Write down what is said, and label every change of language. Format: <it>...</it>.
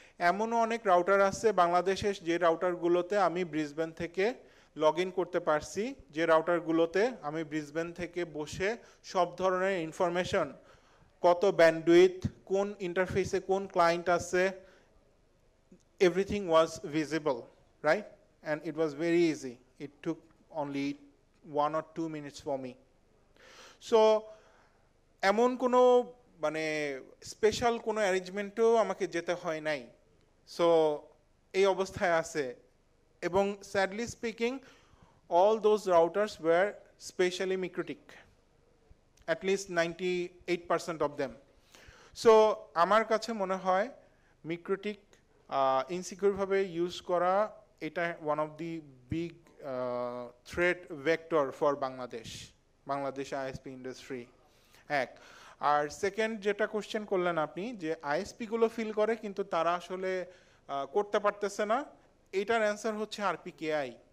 <bn>এমনও অনেক রাউটার আছে বাংলাদেশের যে রাউটারগুলোতে আমি ব্রিসবেন থেকে লগ ইন করতে পারছি, যে রাউটারগুলোতে আমি ব্রিসবেন থেকে বসে সব ধরনের ইনফরমেশন, কত ব্যান্ডউইথ, কোন ইন্টারফেসে কোন ক্লায়েন্ট আছে,</bn> <en>everything was visible, right? And it was very easy. It took only 1 or 2 minutes for me.</en> <bn>So এমন কোনো মানে স্পেশাল কোনো অ্যারেঞ্জমেন্টও আমাকে যেতে হয় নাই। সো এই অবস্থায় আছে, এবং sadly speaking</bn> <en>all those routers were specially MikroTik, at least 98% of them.</en> <bn>So আমার কাছে মনে হয় MikroTik ইনসিকিউর ভাবে ইউজ করা এটা</bn> <en>One of the big threat vector for Bangladesh ISP industry.</en> <bn>এক, আর সেকেন্ড যেটা কোশ্চেন করলেন আপনি, যে আইএসপি গুলো ফিল করে কিন্তু তারা আসলে করতে পারতেছে না, এটার অ্যান্সার হচ্ছে আরপিকেআই।</bn>